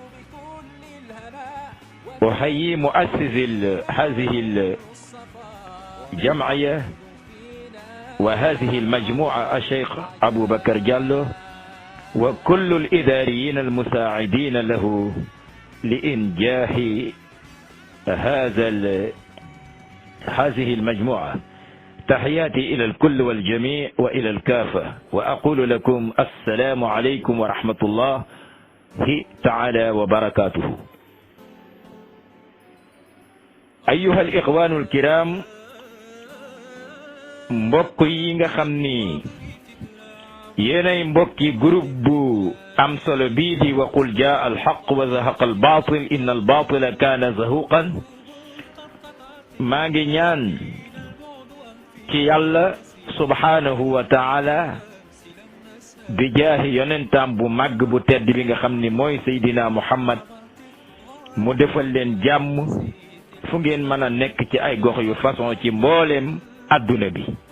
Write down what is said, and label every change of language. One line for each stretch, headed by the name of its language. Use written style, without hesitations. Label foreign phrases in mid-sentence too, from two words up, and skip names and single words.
Arabic: أحيي مؤسس هذه الجمعية وهذه المجموعة الشيخ أبو بكر جالو وكل الإداريين المساعدين له لإنجاح هذه المجموعة. تحياتي إلى الكل والجميع وإلى الكافة، وأقول لكم السلام عليكم ورحمة الله تعالى وبركاته. أيها الإخوان الكرام،
Wolof: mbokk yi nga xam ni yéenay mbokki groupe bu am solo bii di
Arabic: وقل جاء الحق وزهق الباطل إن الباطل كان زهوقا,
Wolof: maa ngi ñaan ci yàlla
Arabic: سبحانه وتعالى
Wolof: bi jaahi yonentam bu màgg bu tedd bi nga xam ni mooy Seydina Muhammad mu defal leen jàmm fu ngeen mën a nekk ci ay gox yu façon ci mbooleem adduna bi.